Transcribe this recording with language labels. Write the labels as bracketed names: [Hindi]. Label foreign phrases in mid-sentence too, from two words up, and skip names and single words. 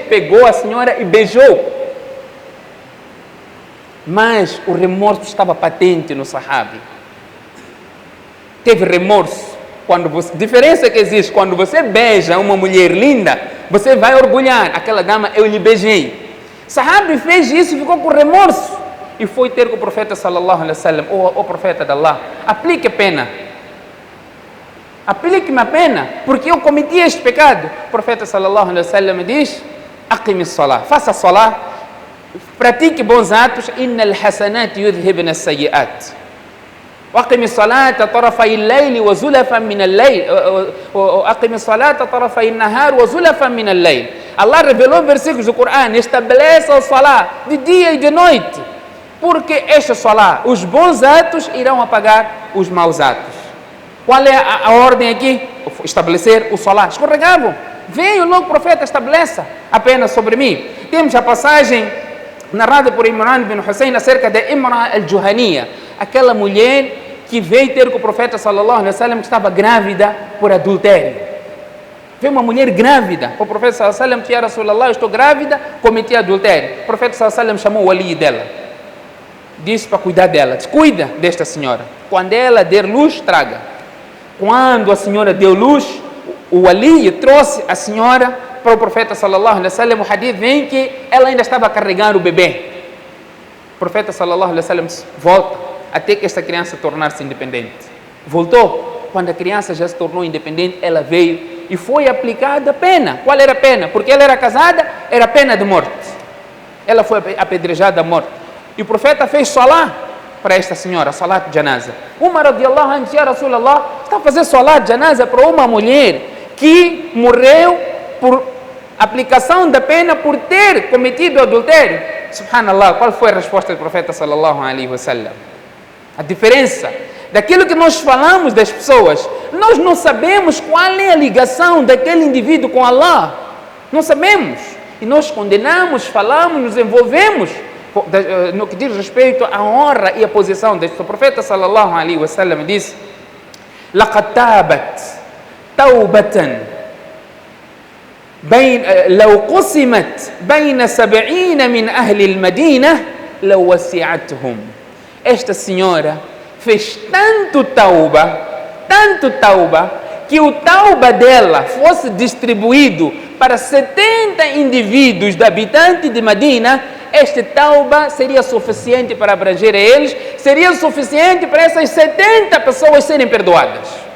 [Portuguese] Pegou a senhora e beijou. Mas o remorso estava patente no sahabi. Teve remorso. Diferença que existe: quando você beija uma mulher linda, você vai orgulhar: aquela dama eu lhe beijei. Sahabi fez isso e ficou com remorso. E foi ter com o profeta [Arabic] صلى الله عليه وسلم: [Portuguese] o profeta de Allah, aplique a pena. Aplique-me a pena, porque eu cometi este pecado. O profeta [Arabic] صلى الله عليه وسلم [Portuguese] diz: [Arabic] أقم الصلاة, [Portuguese] faça salah, pratique bons atos. [Arabic] إن الحسنات يذهبن السيئات. وأقم الصلاة طرفي الليل وزلفا من الليل وأقم الصلاة طرفي النهار وزلفا من الليل. [Portuguese] Allah revelou versículos do Corão: estabeleça o salah de dia e de noite, porque este salah, os bons atos irão apagar os maus atos. Qual é a ordem aqui? Estabelecer o salah. Escorregavam. Veio logo o profeta: estabeleça apenas sobre mim. Temos a passagem narrada por Imran bin Hussein acerca de Imra al-Juhaniya, aquela mulher que veio ter com o profeta [Arabic] صلى الله عليه وسلم, [Portuguese] que estava grávida por adultério. Veio uma mulher grávida para o profeta [Arabic] صلى الله عليه وسلم: يا رسول الله, [Portuguese] eu estou grávida, cometi adultério. O profeta [Arabic] صلى الله عليه وسلم [Portuguese] chamou o ali dela, disse para cuidar dela, disse: cuida desta senhora, quando ela der luz, traga. Quando a senhora deu luz, o ali trouxe a senhora para o profeta [Arabic] صلى الله عليه وسلم. [Portuguese] O hadith vem que ela ainda estava carregando o bebê. O profeta [Arabic] صلى الله عليه وسلم [Portuguese] disse: volta até que esta criança tornar-se independente. Voltou. Quando a criança já se tornou independente, ela veio e foi aplicada a pena. Qual era a pena? Porque ela era casada, era a pena de morte. Ela foi apedrejada à morte. E o profeta fez salah para esta senhora, salat de janaza. Umar [Arabic] رضي الله عنه, يا رسول الله, [Portuguese] está a fazer salat de janaza para uma mulher que morreu por aplicação da pena por ter cometido adultério. Subhanallah, qual foi a resposta do profeta [Arabic] صلى الله عليه وسلم? [Portuguese] A diferença daquilo que nós falamos das pessoas, nós não sabemos qual é a ligação daquele indivíduo com Allah. Não sabemos. E nós condenamos, falamos, nos envolvemos no que diz respeito à honra e à posição deste. O profeta [Arabic] صلى الله عليه وسلم [Portuguese] disse: [Arabic] لقد تابت توبة لو قسمت بين 70 من أهل المدينة لوسعتهم. [Portuguese] Esta senhora fez tanto tauba, que o tauba dela fosse distribuído para 70 indivíduos de habitantes de Medina, este tauba seria suficiente para abranger a eles, seria suficiente para essas 70 pessoas serem perdoadas.